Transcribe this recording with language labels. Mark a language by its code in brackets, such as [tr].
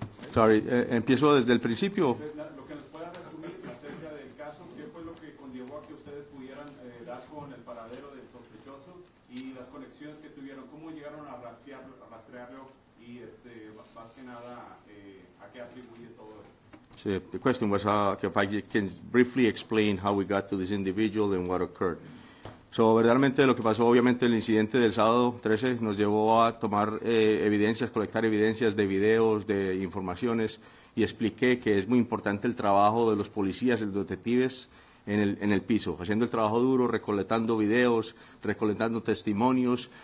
[en] Sorry, [es] empiezo desde el principio. Lo que nos pueda resumir acerca del caso, qué fue lo que conllevó a que ustedes pudieran dar con el paradero del sospechoso y las conexiones que tuvieron, cómo llegaron a rastrearlo y más que nada a qué atribuye todo esto. [en] So the question was if I can briefly explain how we got to this individual and what occurred. [es] So, verdaderamente lo que pasó, obviamente el incidente del sábado 13 nos llevó a tomar evidencias, colectar evidencias de videos, de informaciones, y expliqué que es muy importante el trabajo de los policías, de los detectives en el piso, haciendo el trabajo duro, recolectando videos, recolectando testimonios.